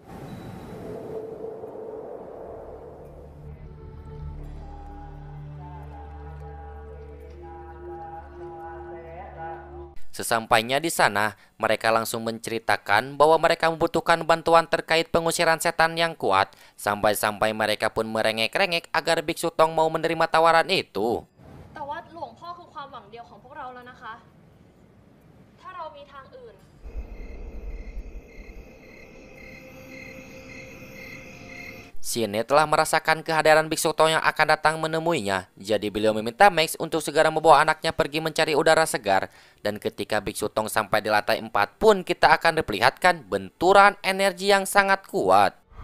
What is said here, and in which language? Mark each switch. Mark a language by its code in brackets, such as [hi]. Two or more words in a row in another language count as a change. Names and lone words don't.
[id] Sesampainya di sana, mereka langsung menceritakan bahwa mereka membutuhkan bantuan terkait pengusiran setan yang kuat. Sampai-sampai mereka pun merengek-rengek agar Biksu Tong mau menerima tawaran itu. [th] แต่ว่าหลวงพ่อคือความหวังเดียวของพวกเราแล้วนะคะ ถ้าเรามีทางอื่น [id] Sine telah merasakan kehadiran Biksu Tong yang akan datang menemuinya. Jadi beliau meminta Max untuk segera membawa anaknya pergi mencari udara segar. Dan ketika Biksu Tong sampai di lantai 4 pun kita akan diperlihatkan benturan energi yang sangat kuat.